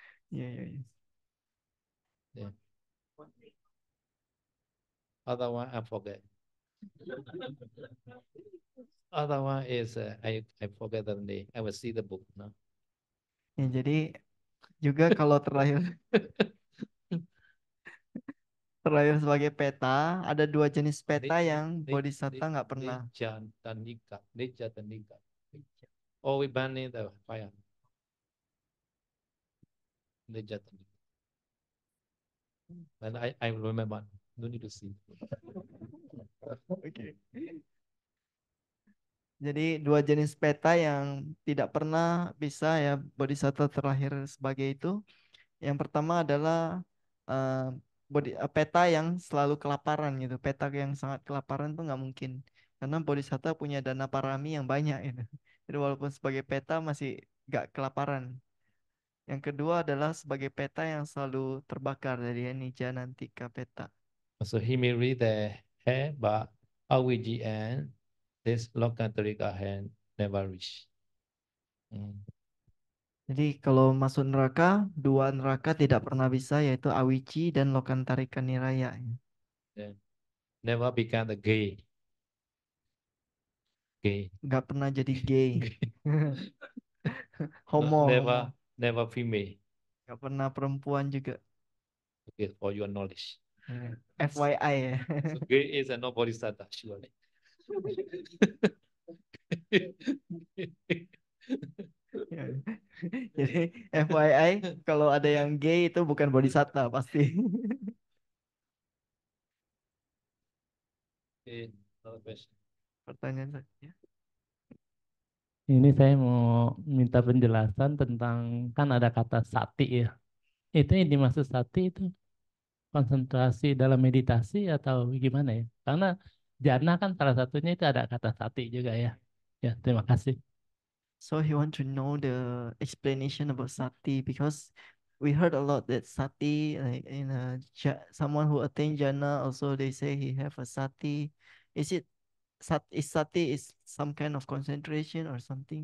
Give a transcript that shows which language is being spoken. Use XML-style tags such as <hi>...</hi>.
<en>Yeah. Yeah. Other one I forget. Other one is I forget the name. I will see the book. No.</en> <id>Ya, jadi juga kalau terlahir sebagai peta, ada dua jenis peta yang bodhisatta nggak pernah.</id> <en>Neja Tanika. Oh, we burning the fire. Neja Tanika. And I remember. No need to see.</en> <id>Oke. Jadi dua jenis peta yang tidak pernah bisa ya bodhisatta terlahir sebagai itu. Yang pertama adalah peta yang selalu kelaparan gitu. Peta yang sangat kelaparan tuh nggak mungkin. Karena bodhisatta punya dana parami yang banyak gitu. Jadi walaupun sebagai peta masih nggak kelaparan. Yang kedua adalah sebagai peta yang selalu terbakar dari Nija Nantika peta.</id> <en>So he may read the hair, but Awiji and this Lokantarika hand never reach.</en> <id>Jadi kalau masuk neraka, dua neraka tidak pernah bisa, yaitu Awici dan Lokantarika Niraya.</id> <en>Yeah. Never become the gay.</en> <id>Nggak pernah jadi gay. Homo.</id> <en>Never female.</en> <id>Nggak pernah perempuan juga.</id> <en>Okay, for your knowledge.</en> <id>FYI ya.</id> <en>So gay is a no bodhisattva, surely.</en> <id>Ya. Jadi FYI, kalau ada yang gay itu bukan bodhisatta pasti.</id> <en>Okay, another question.</en> <id>Pertanyaan saya. Ini saya mau minta penjelasan tentang kan ada kata sati ya. Itu yang dimaksud sati itu konsentrasi dalam meditasi atau gimana ya? Karena jana kan salah satunya itu ada kata sati juga ya. Ya, terima kasih.</id> <en>So he want to know the explanation about sati because we heard a lot that sati, like someone who attained jhana, also they say he have a sati. Is it sati is some kind of concentration or something?</en>